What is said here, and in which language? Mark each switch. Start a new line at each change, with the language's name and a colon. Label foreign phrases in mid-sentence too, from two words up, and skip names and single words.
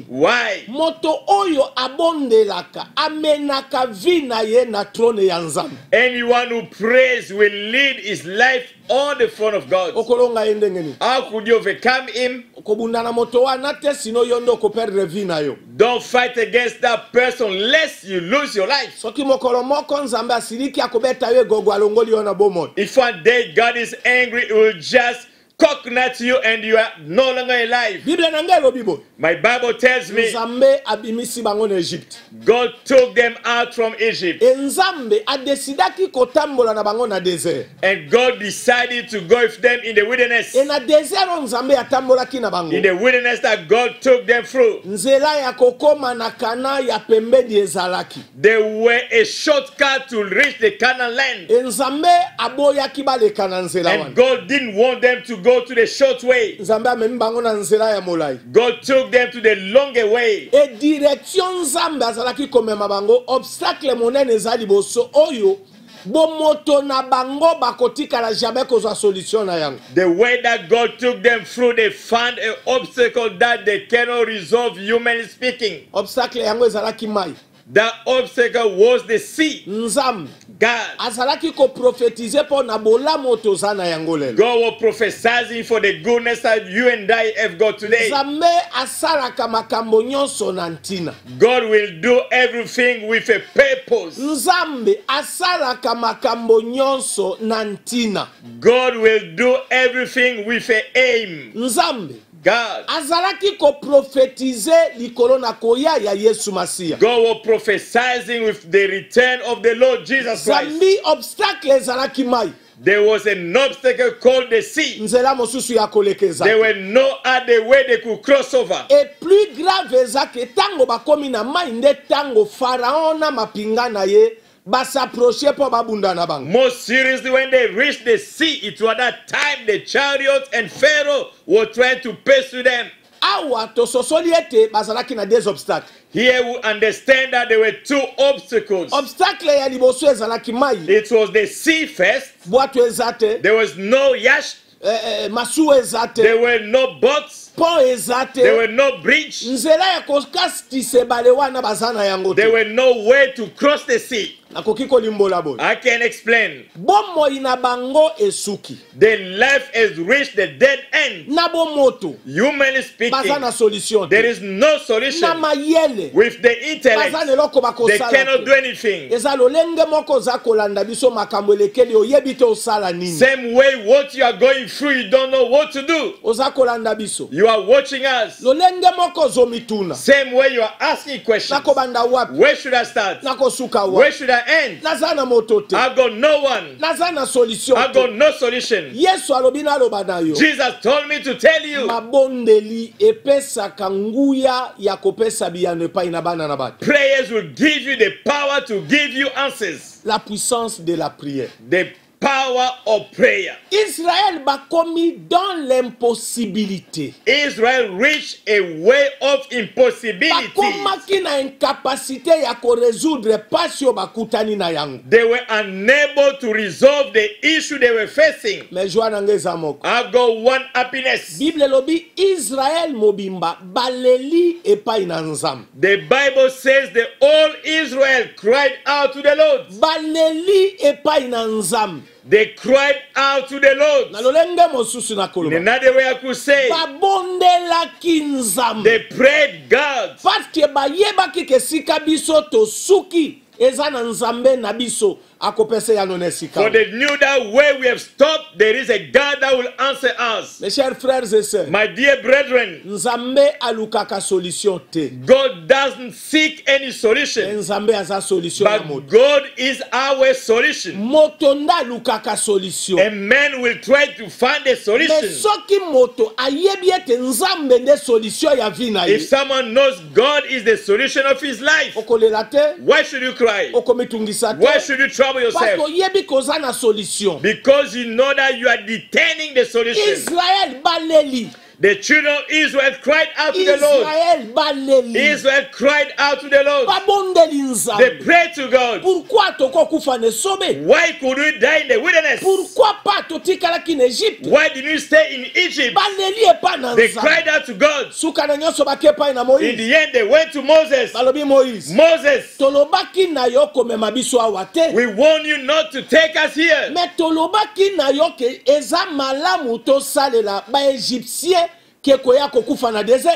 English: Why?
Lingala: Moto oyo abondelaka amenaka vi na ye na trone ya Nzambe.
English: Anyone who prays will lead his life on the front of God.
Lingala: Okolonga ye ndenge nini?
English: How could you overcome him?
Lingala: Kobunda na moto wana te sino yo ndo koperdre vi na yo.
English: Don't fight against that person lest you lose your life.
Lingala: Soki mokolo moko Nzambe asiliki akobeta yo gogo alongoli yo na bomoi.
English: If one day God is angry, he will just coconut you and you are no longer alive.
Lingala: Bible nanga elobi boy.
English: My Bible tells me
Lingala: Nzambe abimisi bango na Egypte.
English: God took them out from Egypt.
Lingala: Nzambe adesidaki kotambola na bango na désert.
English: And God decided to go with them in the wilderness.
Lingala: E na désert Nzambe atambolaki na bango.
English: In the wilderness that God took them through.
Lingala: Nzela ya kokoma na Kana ya pembeni ezalaki.
English: They were a shortcut to reach the Canaan land.
Lingala: Nzambe aboyaki baleka na nzela
English: And
Lingala: wana.
English: God didn't want them to go to the short way.
Lingala: Nzambe amemi bango na nzela ya molai.
English: God took them to the longer way.
Lingala: E direction Nzambe azalaki komema bango obstacle monene ezali boso oyo bomoto na bango bakotikala jamais kozwa solution na yango.
English: The way that God took them through, they found an obstacle that they cannot resolve, humanly speaking.
Lingala: Obstacle yango ezalaki mai.
English: That obstacle was the sea.
Lingala: Nzambe
English: God.
Lingala: azalaki ko prophétiser pour na bolamu toza na yango lelo.
English: God was prophesying for the goodness that you and I have got today.
Lingala: Nzambe asalaka makambo nyonso na ntina.
English: God will do everything with a purpose.
Lingala: Nzambe asalaka makambo nyonso na ntina.
English: God will do everything with an aim.
Lingala: Nzambe
English: God.
Lingala: azalaki ko prophétiser likolo na koya ya Yesu Masia.
English: God was prophesying with the return of the Lord Jesus Christ.
Lingala: Zambi obstacle ezalaki mai.
English: There was an obstacle called the sea.
Lingala: Nzela mosusu ya kolekeza.
English: There were no other way they could cross over.
French: Et plus grave
Lingala: ezake tango bakomi na mai nde tango Pharaon na mapinga na ye basapprocher po babunda na bango.
English: More seriously, when they reached the sea, it was that time the chariots and Pharaoh were trying to pursue them.
Lingala: Awa tososoli ete bazalaki na
French: des obstacles.
English: Here we understand that there were two obstacles.
Lingala: Obstacle ya liboso ezalaki mai.
English: It was the sea first.
Lingala: Bwato ezate.
English: There was no yacht.
Lingala: Masu ezate.
English: There were no boats.
Lingala: Pont ezate.
English: There were no bridge.
Lingala: Nzela ya kokastise bale wana bazana yango te.
English: There were no way to cross the sea.
Lingala: Nakoki kolimbola boy.
English: I can explain.
Lingala: Bomo ina bango esuki.
English: The life has reached the dead end.
Lingala: Na bomoto.
English: Humanly speaking,
Lingala: bazana solution.
English: there is no solution.
Lingala: Na mayele.
English: With the intellect,
Lingala: bazana loko
English: they
Lingala: bakosala.
English: cannot do anything.
Lingala: Eza lolenge moko za kolanda biso makambo elekeli oyebi te osala nini.
English: Same way what you are going through, you don't know what to do.
Lingala: Oza kolanda biso.
English: You are watching us.
Lingala: Lolenge moko zomituna.
English: Same way you are asking questions.
Lingala: Nakobanda wapi?
English: Where should I start?
Lingala: Nakosuka wapi?
English: Where should I end?
Lingala: Nazana moto te.
English: I got no one.
Lingala: Nazana solution.
English: I got no solution.
Lingala: Yesu alobi na loba na yo.
English: Jesus told me to tell you.
Lingala: Mabondeli epesa kanguya ya kopesa biyano epai na bana na bato.
English: Prayers will give you the power to give you answers.
French: La puissance de la prière.
English: The power of prayer.
Lingala: Israël bakomi
French: dans l'impossibilité.
English: Israel reached a way of impossibility.
Lingala: Bakomaki na incapacité ya ko résoudre pasio bakutani na yango.
English: They were unable to resolve the issue they were facing.
French: Mais joie
Lingala: na ngeza moko.
English: I got one happiness.
Lingala: Bible lobi Israël mobimba baleli epai na nzambe.
English: The Bible says the all Israel cried out to the Lord.
Lingala: Baleli epai na nzambe.
English: They cried out to the Lord.
Lingala: Na lolenge mosusu na
English: In
Lingala: koloba.
English: another way I could say,
Lingala: Babondelaki nzambe.
English: they prayed God.
French: Parce que
Lingala: bayebaki ke sika biso to suki eza na nzambe na biso akopese ya none sika.
English: For they knew that where we have stopped, there is a God that will answer us.
French: Mes chers frères et sœurs,
English: My dear brethren,
Lingala: nzambe alukaka solution te.
English: God doesn't seek any solution,
Lingala: Nzambe aza solution ya
English: but
Lingala: moto.
English: God is our solution.
Lingala: Moto nda alukaka solution.
English: A man will try to find a
Lingala: Mais
English: solution.
Lingala: soki moto ayebi ete nzambe nde solution ya vie na ye.
English: If someone knows God is the solution of his life,
Lingala: Okolela te,
English: why should you cry?
Lingala: okomitungisa
English: Why
Lingala: te.
English: should you trouble
Lingala: Parce
English: yourself?
Lingala: oyebi koza na solution.
English: Because you know that you are detaining the solution.
Lingala: Israël baleli.
English: The children of Israel cried out to the Lord.
Lingala: Israël baleli.
English: Israel cried out to the Lord.
Lingala: Babondeli
English: They
Lingala: nzambe.
English: prayed to God.
Lingala: Pourquoi toko kufa ne sobe?
English: Why could we die in the wilderness?
French: Pourquoi pas
Lingala: totikalaki na Egypte?
English: Why did we stay in Egypt?
Lingala: Baleli epa na
English: They
Lingala: nzambe.
English: cried out to God.
Lingala: Suka na nyonso bakepa na
English: In
Lingala: Moïse.
English: the end, they went to Moses.
Lingala: Balobi Moïse.
English: Moses,
Lingala: Tolobaki na yo komema biso awa te.
English: we warn you not to take us here.
Lingala: Mais tolobaki na yo ke eza malamu tosalela ba Égyptien ke koya kokufa na désert.